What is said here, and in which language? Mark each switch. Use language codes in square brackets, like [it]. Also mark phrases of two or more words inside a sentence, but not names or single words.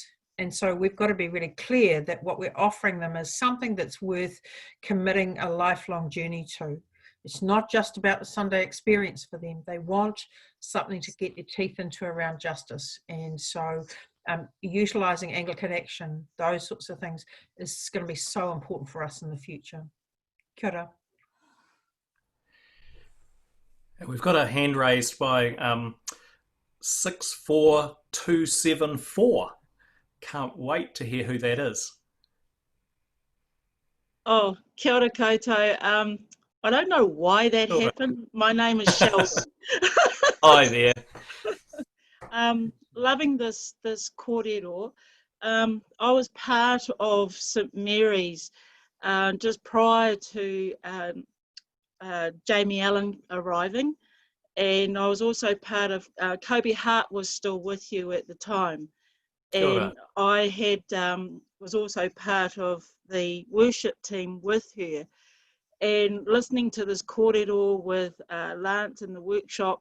[en] And so we've got to be really clear that what we're offering them is something that's worth committing a lifelong journey to. It's not just about the Sunday experience for them. They want something to get their teeth into around justice. And so utilising Anglican Action, those sorts of things, is going to be so important for us in the future. [mi] Kia ora. [en] We've got a hand raised by 64274. Can't wait to hear who that is. [mi] Oh, kia ora koutou. [en] I don't know why that happened. My name is Sheldon. Hi there. Loving this kōrero. I was part of St Mary's just prior to Jamie Allen arriving, and I was also part of Kobe Hart was still with you at the time, and I had was also part of the worship team with her, and listening to this kōrero with Lance in the workshop.